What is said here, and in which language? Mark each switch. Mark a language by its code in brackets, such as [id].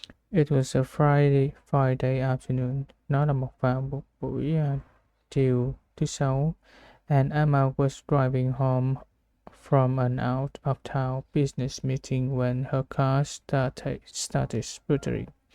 [en] It was a Friday afternoon. [vi] Nó là một buổi chiều thứ Sáu. [en] And Emma was driving home from an out-of-town business meeting when her car started sputtering.